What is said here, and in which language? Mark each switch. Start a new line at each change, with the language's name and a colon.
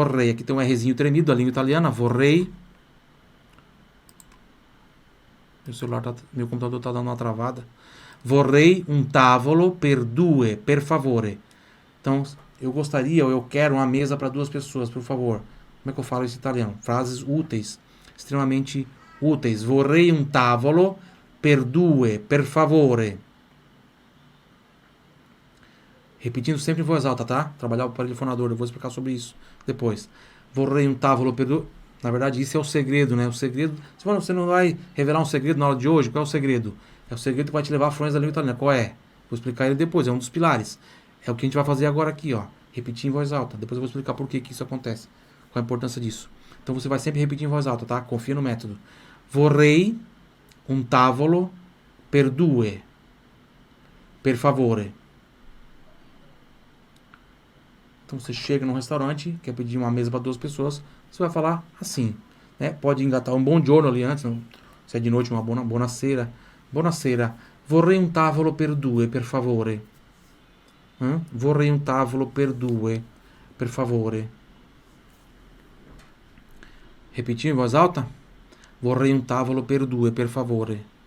Portuguese: Aqui tem um Rzinho tremido da língua italiana. Vorrei. Meu computador está dando uma travada.
Italian: Vorrei un tavolo per due, per favore.
Portuguese: Então, eu gostaria, ou eu quero uma mesa para 2 pessoas, por favor. Como é que eu falo isso em italiano? Frases úteis, extremamente úteis.
Italian: Vorrei un tavolo per due, per favore.
Portuguese: Repetindo sempre em voz alta, tá? Trabalhar o aparelho fonador, eu vou explicar sobre isso depois.
Italian: Vorrei un tavolo per due.
Portuguese: Na verdade, isso é o segredo, né? O segredo... Você não vai revelar um segredo na aula de hoje. Qual é o segredo? É o segredo que vai te levar à fluência da língua italiana. Qual é? Vou explicar ele depois, é um dos pilares. É o que a gente vai fazer agora aqui, ó. Repetir em voz alta. Depois eu vou explicar por que isso acontece. Qual a importância disso. Então você vai sempre repetir em voz alta, tá? Confia no método.
Italian: Vorrei un tavolo per due. Per favore.
Portuguese: Então você chega num restaurante, quer pedir uma mesa para 2 pessoas, você vai falar assim, né? Pode engatar um buongiorno ali antes, não? Se é de noite, uma buonasera.
Italian: Buonasera, vorrei un tavolo per due, per favore. Vorrei un tavolo per due, per favore.
Portuguese: Repetir em voz alta?
Italian: Vorrei un tavolo per due, per favore.